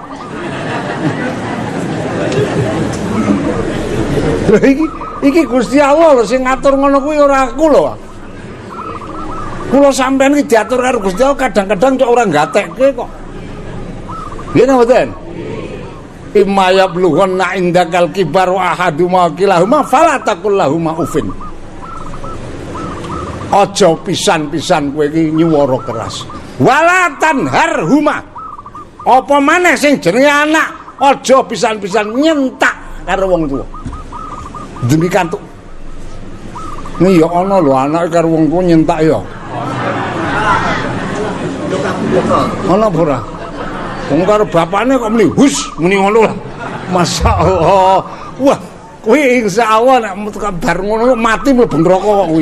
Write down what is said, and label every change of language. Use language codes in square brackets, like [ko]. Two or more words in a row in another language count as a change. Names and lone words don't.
[jv] Iki Gusti Allah lho sing ngatur ngono kuwi ora aku lho. Kula sampean iki diatur karo Gusti Allah kadang-kadang cok ora gatekke kok. Nggih mboten? [ar] إما يبلغن عندك الكبر و أحدهما كلاهما فلا تقل لهم أف. [jv] Aja pisan-pisan kowe iki nyuwara keras. [ar] ولا تنهرهما. [jv] Apa maneh sing jenenge anak, aja pisan-pisan nyentak karo wong tuwa. [id] Demikian tuh. [jv] Nih ya ana lho anak karo wong tuwa nyentak ya. Ana ora? Wong karo bapakne kok muni hus muni ngono lah. Masyaallah. Wah, kuwi insyaallah nek bar ngono mati mlebu neraka kok kuwi.